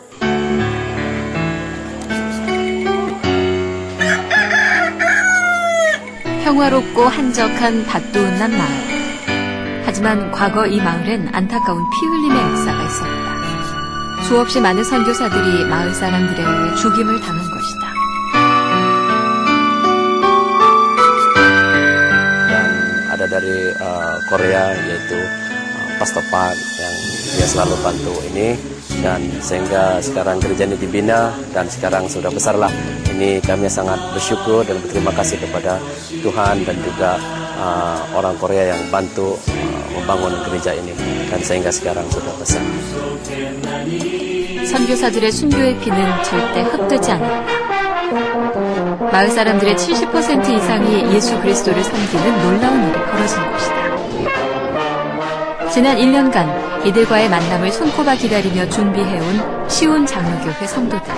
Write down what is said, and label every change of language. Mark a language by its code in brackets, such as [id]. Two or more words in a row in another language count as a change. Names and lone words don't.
[ko] 평화롭고 한적한 밭도운난 마을. 하지만 과거 이 마을엔 안타까운 피 흘림의 역사가 있었다. 수없이 많은 선교사들이 마을 사람들에 의해 죽임을 당한 것이다. [id] Yang ada dari Korea yaitu Pastor Pat yang dia selalu bantu ini dan sehingga sekarang gereja ini dibina dan sekarang sudah besarlah. Ini kami sangat bersyukur dan berterima kasih kepada Tuhan dan juga orang Korea yang bantu membangun gereja ini dan sehingga sekarang sudah besar. [ko] 선교사들의 순교의 피는 절대 헛되지 않았다. 마을 사람들의 70% 이상이 예수 그리스도를 섬기는 놀라운 일이 벌어진 것이다. 지난 1년간 이들과의 만남을 손꼽아 기다리며 준비해온 시온 장로교회 성도들.